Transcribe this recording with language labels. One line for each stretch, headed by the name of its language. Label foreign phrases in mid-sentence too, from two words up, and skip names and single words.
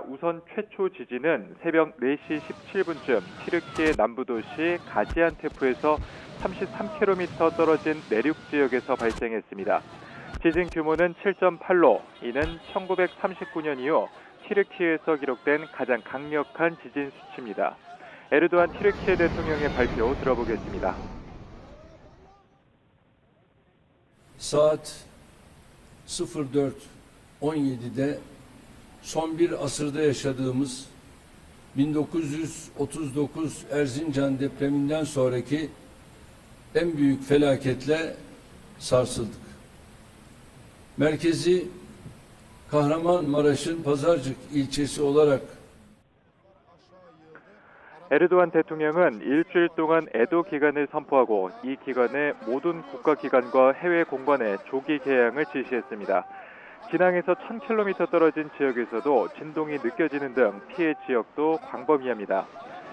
Korean: 우선 최초 지진은 새벽 4시 17분쯤 튀르키예 남부 도시 가지안테프에서 33km 떨어진 내륙 지역에서 발생했습니다. 지진 규모는 7.8로 이는 1939년 이후 튀르키예에서 기록된 가장 강력한 지진 수치입니다. 에르도안 튀르키예 대통령의 발표 들어보겠습니다.
Turkish: Saat 04:17'de son bir asırda yaşadığımız 1939 Erzincan depreminden sonraki en büyük felaketle sarsıldık. Merkezi Kahramanmaraş'ın Pazarcık ilçesi olarak
Korean: 에르도안 대통령은 일주일 동안 애도 기간을 선포하고 이 기간에 모든 국가기관과 해외 공관에 조기 개항을 지시했습니다. 진앙에서 1000km 떨어진 지역에서도 진동이 느껴지는 등 피해 지역도 광범위합니다.